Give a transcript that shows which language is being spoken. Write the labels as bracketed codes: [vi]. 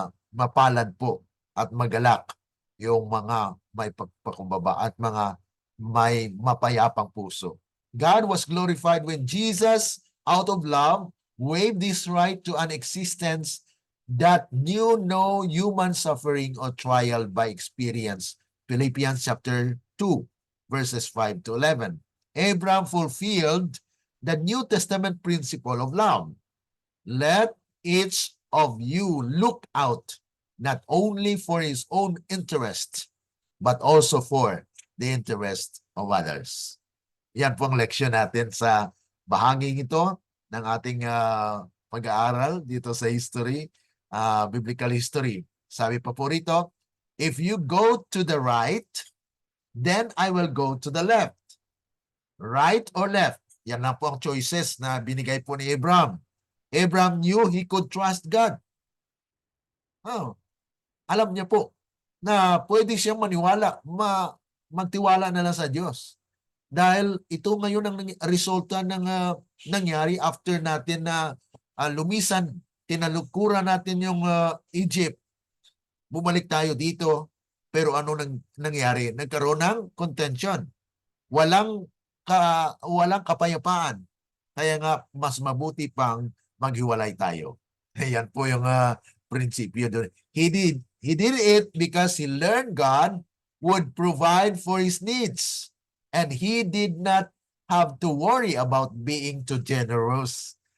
[tl] Mapalad po at magalak yung mga may pagpakumbaba at mga may mapayapang puso. [en] God was glorified when Jesus, out of love, waived this right to an existence that knew no human suffering or trial by experience. Philippians chapter 2, verses 5 to 11. Abraham fulfilled the New Testament principle of love. Let each of you look out not only for his own interest, but also for the interest of others. [tl] Yan po ang leksyon natin sa bahaging ito ng ating pag-aaral dito sa history, biblical history. Sabi pa po rito, [en] if you go to the right, then I will go to the left. Right or left? [tl] Yan lang po ang choices na binigay po ni Abraham. [en] Abraham knew he could trust God. [tl] Alam niya po na pwede siyang maniwala, magtiwala na lang sa Diyos. Dahil ito ngayon ang resulta ng nangyari after natin na lumisan, tinalukuran natin yung Egypt. Bumalik tayo dito, pero ano nangyari? Nagkaroon ng contention. Walang kapayapaan. Kaya nga, mas mabuti pang maghiwalay tayo. Ayan po yung prinsipyo doon. [en] He did it because he learned God would provide for his needs. And he did not have to worry about being too generous.